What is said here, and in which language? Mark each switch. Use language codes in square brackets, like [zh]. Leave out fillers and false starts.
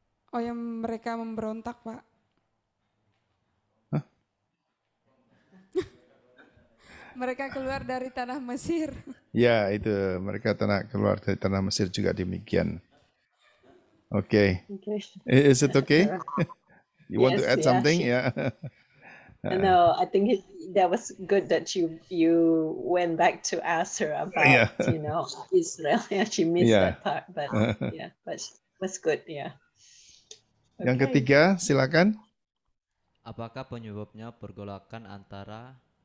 [id] Oh, yang mereka memberontak, Pak. Hah? Mereka keluar dari tanah Mesir. Ya, itu mereka keluar dari tanah Mesir juga demikian. [en] Okay. Is it okay? You want to add something? Sure. Yeah. No, I think that was good that you went back to ask her about Israel. Yeah, she missed that part, but but was good. Yeah. [id] Yang ketiga, silakan. Apakah penyebabnya pergolakan antara